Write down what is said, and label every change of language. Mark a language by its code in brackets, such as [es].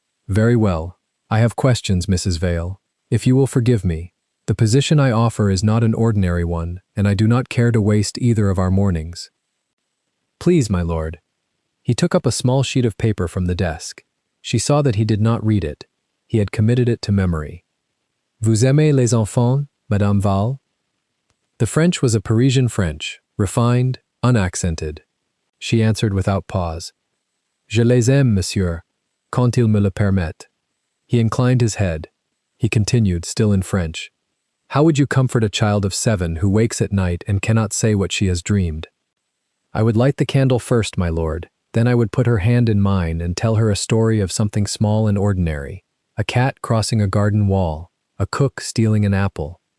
[en] "Very well. I have questions, Mrs. Vale. If you will forgive me. The position I offer is not an ordinary one, and I do not care to waste either of our mornings." "Please, my lord." He took up a small sheet of paper from the desk. She saw that he did not read it. He had committed it to memory. [fr] "Vous aimez les enfants, Madame Val?" [en] The French was a Parisian French, refined, unaccented. She answered without pause. [fr] "Je les aime, monsieur, quand il me le permet." [en] He inclined his head. He continued, still in French. "How would you comfort a child of 7 who wakes at night and cannot say what she has dreamed?" "I would light the candle first, my lord. Then I would put her hand in mine and tell her a story of something small and ordinary. A cat crossing a garden wall, a cook stealing an apple.